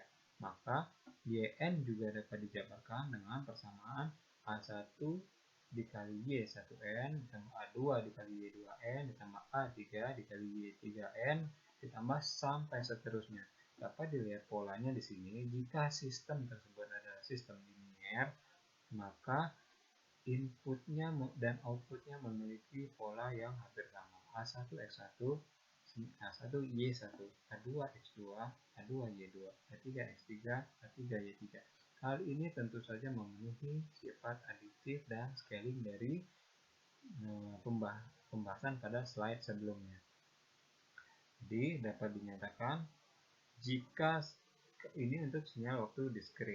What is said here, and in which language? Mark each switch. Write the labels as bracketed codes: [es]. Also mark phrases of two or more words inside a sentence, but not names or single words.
[id] Maka YN juga dapat dijabarkan dengan persamaan A1 dikali Y1N ditambah A2 dikali Y2N ditambah A3 dikali Y3N ditambah sampai seterusnya. Dapat dilihat polanya di sini. Jika sistem tersebut adalah sistem linier, maka inputnya dan outputnya memiliki pola yang hampir sama. A1 X1, A1 Y1, A2 X2, A2 Y2, A3 X3, A3 Y3. Hal ini tentu saja memenuhi sifat additif dan scaling dari pembahasan pada slide sebelumnya. Jadi dapat dinyatakan jika ini untuk sinyal waktu diskrit.